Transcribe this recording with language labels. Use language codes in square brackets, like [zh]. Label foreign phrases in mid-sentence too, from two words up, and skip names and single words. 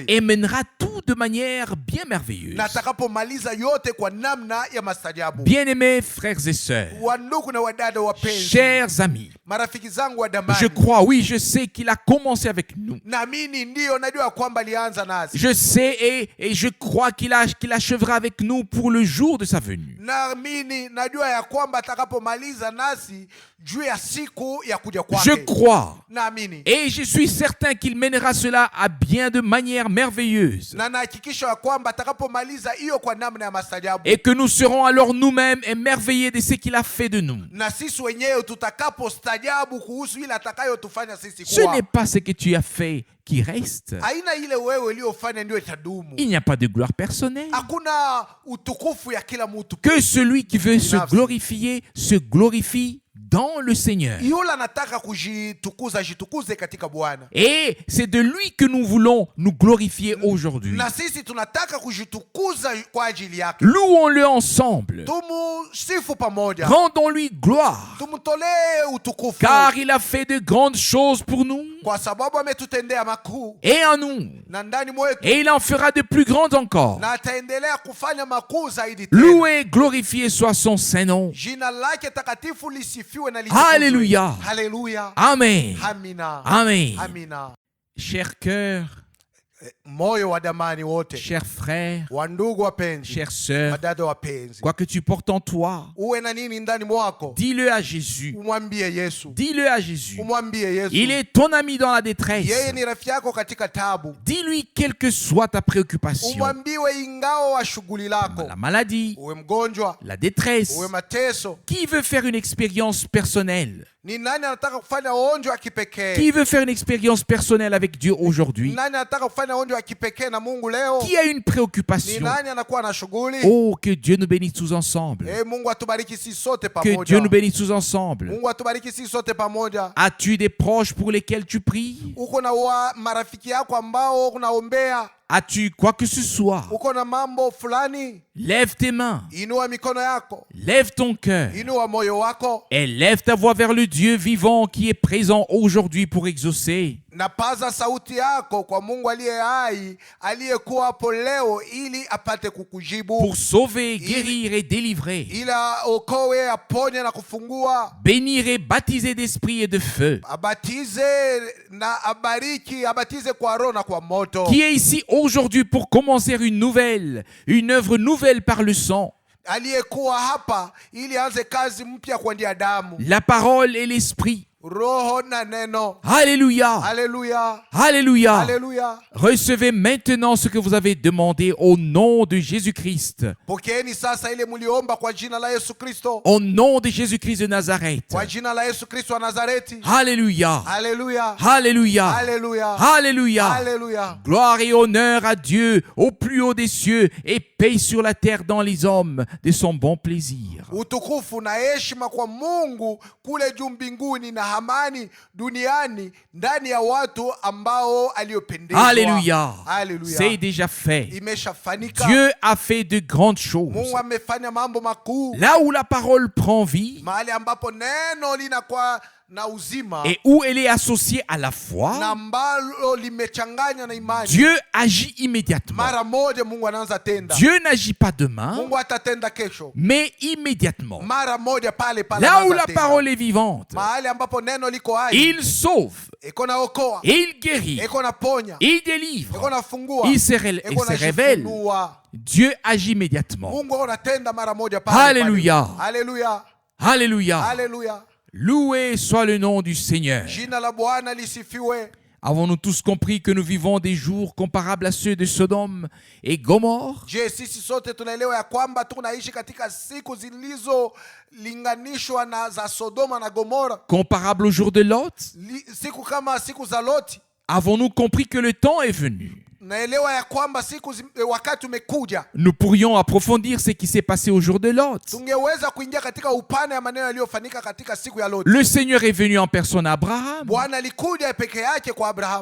[fr] et mènera tout de manière bien merveilleuse. [sw] na atakapomaliza yote kwa namna ya mastajabu. [fr] Bien-aimés frères et sœurs, [sw] Wandugu na wadada wapenzi, [fr] chers amis, [sw] marafiki zangu wa damani, [fr] je crois, oui, je sais qu'il a commencé avec nous. [sw] naamini ndiyo, najua kwamba alianza nasi. [fr] Je sais et je crois qu'il achèvera avec nous pour le jour de sa venue. [sw] Naamini, najua ya kwamba atakapomaliza nasi juu ya siku ya kuja kwake. [fr] Je crois [sw] Naamini [fr] et je suis certain qu'il mènera cela à bien de manière merveilleuse [sw] na nahakikisha ya kwamba atakapomaliza hiyo kwa namna ya mastajabu, [fr] et que nous serons alors nous-mêmes émerveillés de ce qu'il a fait de nous. [sw] na sisi wenyewe tutakapostajabu kuhusu ile atakayotufanya sisi [fr] Ce [sw] kuwa. [fr] n'est pas ce que tu as fait qui reste. [sw] Haina ile wewe uliyofanya ndio itadumu. [fr] Il n'y a pas de gloire personnelle. [sw] Hakuna utukufu ya kila mtu. [fr] Que celui qui veut se [sw] Nafsi. [fr] glorifier se glorifie dans le Seigneur. [sw] Yule anataka kujitukuza, jitukuze katika Bwana. [fr] Et c'est de lui que nous voulons nous glorifier aujourd'hui. [sw] Na sisi tunataka kujitukuza kwa ajili yake. [fr] Louons-le ensemble. [sw] Tumusifu pamoja. [fr] Rendons-lui gloire. [sw] Tumtolee utukufu. [fr] Car il a fait de grandes choses pour nous. [sw] kwa sababu ametutendea makuu [fr] et en nous. [sw] na ndani mwetu, [fr] Et il en fera de plus grandes encore. [sw] na ataendelea kufanya makuu zaidi tena. [fr] Loué, glorifié soit son Saint-Nom. [sw] Jina lake takatifu lisifiwe na litukuzwe. [fr] Alléluia. [sw] Haleluya. [fr] Amen. [sw] Amina. [fr] Amen. [sw] Amina. [fr] Chers cœurs, [sw] Moyo wa damani wote, [fr] chers frères, [sw] wandugu wapenzi, [fr] chères sœurs, [sw] wadada wapenzi, [fr] quoi que tu portes en toi, [sw] uwe na nini ndani mwako, [fr] dis-le à Jésus. [sw] umwambie Yesu. [fr] Dis-le à Jésus. [sw] Umwambie Yesu. [fr] Il est ton ami dans la détresse. [sw] Yeye ni rafiki yako katika tabu. [fr] Dis-lui quelle que soit ta préoccupation. [sw] Umwambiwe ingao wa shughuli lako, [fr] La maladie, [sw] uwe mgonjwa, [fr] la détresse. [sw] uwe mateso. [fr] Qui veut faire une expérience personnelle? [sw] Ni nani anataka kufanya onjo ya kipekee? [fr] Qui veut faire une expérience personnelle avec Dieu aujourd'hui? [sw] Nani anataka kufanya onjo ya kipekee na Mungu leo? [fr] Qui a une [sw] Ni [fr] préoccupation? [sw] nani anakuwa na shughuli? [fr] Oh, que Dieu nous bénisse tous ensemble. [sw] Mungu atubariki sisi sote [fr] Que Dieu [sw] pamoja. [fr] nous bénisse tous ensemble. [sw] Mungu atubariki sisi sote pamoja. [fr] As-tu des proches pour lesquels tu pries? [sw] Uko na marafiki yako ambao unaombea? [fr] As-tu quoi que ce soit? [sw] Uko na mambo fulani? [fr] Lève tes mains, [sw] Inua mikono yako, [fr] lève ton cœur [sw] inua moyo wako, [fr] et lève ta voix vers le Dieu vivant qui est présent aujourd'hui pour exaucer. [sw] na paza sauti yako kwa Mungu aliye hai, aliyekuwa hapo leo ili apate kukujibu, [fr] Pour sauver, guérir et délivrer. [sw] ili aokoe, aponye na kufungua, [fr] Bénir et baptiser d'esprit et de feu. [sw] abatize na abariki, abatize kwa roho na kwa moto. [fr] Qui est ici aujourd'hui pour commencer une œuvre nouvelle par le sang, [sw] Aliyekuwa hapa ili aanze kazi mpya kwa njia ya damu, [fr] la parole et l'esprit. [sw] roho na neno. [fr] Alléluia. Alléluia. Alléluia. Alléluia. Recevez maintenant ce que vous avez demandé au nom de Jésus-Christ. [sw] Pokeeni sasa ile mliomba kwa jina la Yesu Kristo. [fr] Au nom de Jésus-Christ de Nazareth. [sw] Kwa jina la Yesu Kristo wa Nazareti. [fr] Alléluia. Alléluia. Alléluia. Alléluia. Alléluia. Alléluia. Gloire et honneur à Dieu au plus haut des cieux et paix sur la terre dans les hommes de son bon plaisir. [sw] Utukufu na heshima kwa Mungu kule juu mbinguni na amani duniani ndani ya watu ambao aliopendezwa. [fr] Alléluia. Alléluia. C'est déjà fait. [sw] Imeshafanika. [fr] Dieu a fait de grandes choses. [sw] Mungu amefanya mambo makuu. [fr] Là où la parole prend vie [sw] Mahali ambapo neno linakuwa na uzima [fr] et où elle est associée à la [sw] na [fr] foi, [sw] ambalo limechanganywa na imani, [fr] Dieu agit immédiatement. [sw] mara moja Mungu anaanza tenda. [fr] Dieu n'agit pas demain, [sw] Mungu atatenda kesho, [fr] mais immédiatement. [sw] mara moja pale pale. [fr] Là où [sw] anaanza [fr] la [sw] tenda. [fr] parole est vivante, [sw] Mahali ambapo neno liko hai, [fr] il sauve, [sw] iko na okoa, [fr] et il guérit, [sw] iko na ponya, [fr] il [sw] iko [fr] délivre, [sw] na fungua, [fr] il se [sw] iko na [fr] révèle. [sw] jifunua. [fr] Dieu agit immédiatement. [sw] Mungu anatenda mara moja pale pale. [fr] Alléluia. Alléluia. Alléluia. Alléluia. Loué soit le nom du Seigneur. [sw] Jina la Bwana lisifiwe. [fr] Avons-nous tous compris que nous vivons des jours comparables à ceux de Sodome et Gomorre? [sw] Je, sisi sote tunaelewa ya kwamba tunaishi katika siku zilizolinganishwa na za Sodoma na Gomora, [fr] Comparables au jour de Lot? [sw] siku kama siku za Loti. [fr] Avons-nous compris que le temps est venu? [sw] Naelewa ya kwamba wakati umekuja. [fr] Nous pourrions approfondir ce qui s'est passé au jour de Lot. [sw] Tungeweza kuingia katika upana ya maneno yaliyofanyika katika siku ya Loti. [fr] Le Seigneur est venu en personne à Abraham, [sw] Bwana alikuja peke yake kwa Abrahamu,